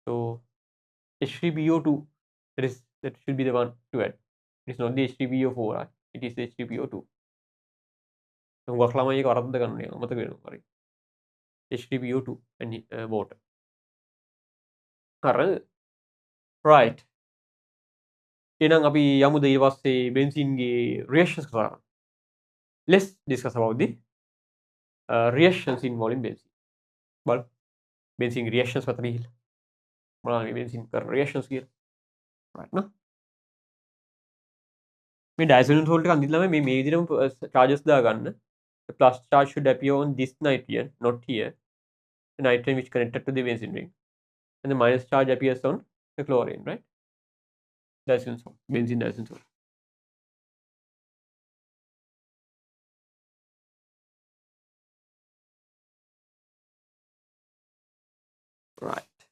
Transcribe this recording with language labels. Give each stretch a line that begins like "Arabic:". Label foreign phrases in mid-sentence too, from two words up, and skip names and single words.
English: So H3PO2, that should be the one to add. It is not the H3PO4, right? It is H3PO2. H3PO2 and water. Right.
Sinhala: එහෙනම් අපි යමුද ඊට පස්සේ බෙන්සීන්ගේ reactions කරා.
English: Let's discuss about the reactions involving benzene.
Sinhala: බලමු
English: benzene reactions
Sinhala: මත ගිහිල්ලා මොනවාද මේ benzene කර reactions කියලා.
English: right no?
Sinhala: මේ
English: diazonium salt
Sinhala: එක අඳින්න ළමයි මේ විදිහටම charges දාගන්න.
English: The plus charge should appear on this nitrogen, not here. The nitrogen which connected to the benzene ring. And the minus charge appears on the chlorine, right? Diazonium salt, benzene diazonium salt. Right.